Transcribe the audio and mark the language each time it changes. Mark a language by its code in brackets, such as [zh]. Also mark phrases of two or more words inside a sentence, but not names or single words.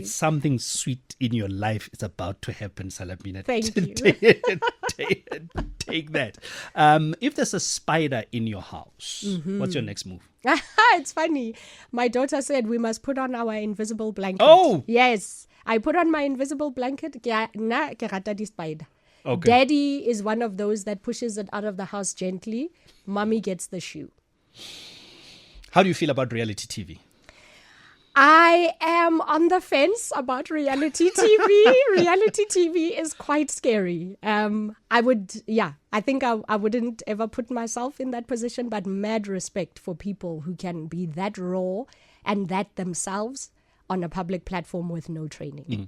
[en] It's something sweet in your life. It's about to happen, Salamina. Thank you. Take that. If there's a spider in your house, what's your next move? It's funny. My daughter said we must put on our invisible blanket. Oh! Yes. I put on my invisible blanket. [st] Na ke rata di spider. [en] Okay. Daddy is one of those that pushes it out of the house gently. Mommy gets the shoe. How do you feel about reality TV? I am on the fence about reality TV. Reality TV is quite scary. I think I wouldn't ever put myself in that position, but mad respect for people who can be that raw and that themselves on a public platform with no training.